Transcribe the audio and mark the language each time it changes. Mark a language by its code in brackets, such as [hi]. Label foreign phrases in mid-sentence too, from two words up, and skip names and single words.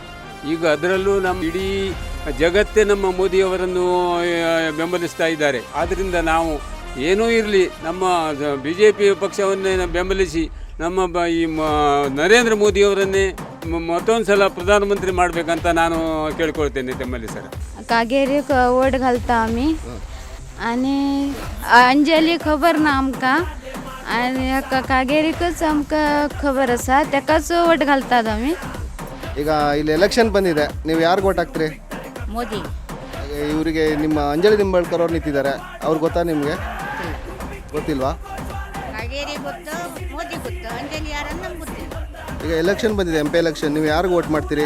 [kn] ಈಗ ಅದರಲ್ಲೂ ನಮ್ಮ ಇಡೀ ಜಗತ್ತೇ ನಮ್ಮ ಮೋದಿಯವರನ್ನು ಬೆಂಬಲಿಸ್ತಾ ಇದ್ದಾರೆ. ಆದ್ದರಿಂದ ನಾವು ಏನೂ ಇರಲಿ ನಮ್ಮ ಬಿ ಜೆ ಪಿ ಪಕ್ಷವನ್ನೇ ಬೆಂಬಲಿಸಿ ನಮ್ಮ ಈ ನರೇಂದ್ರ ಮೋದಿಯವರನ್ನೇ ಮತ್ತೊಂದು ಸಲ प्रधानमंत्री ಮಾಡಬೇಕಂತ ನಾನು ಕೇಳ್ಕೊಳ್ತೇನೆ ತಮ್ಮಲ್ಲಿ सर. [kok] कागेरी वोट घालता आम्ही आणि अंजली खबर ना आमका आणि कागेरीकच आमका खबर असा त्याकाच वोट घालतात आम्ही. [kn] ಈಗ ಇಲ್ಲಿ ಎಲೆಕ್ಷನ್ ಬಂದಿದೆ, ನೀವು ಯಾರಿಗೆ ವೋಟ್ ಹಾಕ್ತೀರಿ? मोदी. ಇವರಿಗೆ ನಿಮ್ಮ ಅಂಜಲಿ ನಿಂಬಾಳ್ಕರ್ ಅವ್ರು ನಿಂತಿದ್ದಾರೆ, ಅವ್ರು ಗೊತ್ತಾ ನಿಮಗೆ? ಗೊತ್ತಿಲ್ವಾ? कागेरी ಗೊತ್ತು, ಮೋದಿ ಗೊತ್ತು, ಅಂಜಲಿ ಯಾರನ್ನ ನಮ್ಗೆ ಗೊತ್ತಿಲ್ಲ. ಈಗ ಎಲೆಕ್ಷನ್ ಬಂದಿದೆ, MP ಎಲೆಕ್ಷನ್, ನೀವು ಯಾರಿಗೆ ವೋಟ್ ಮಾಡ್ತೀರಿ?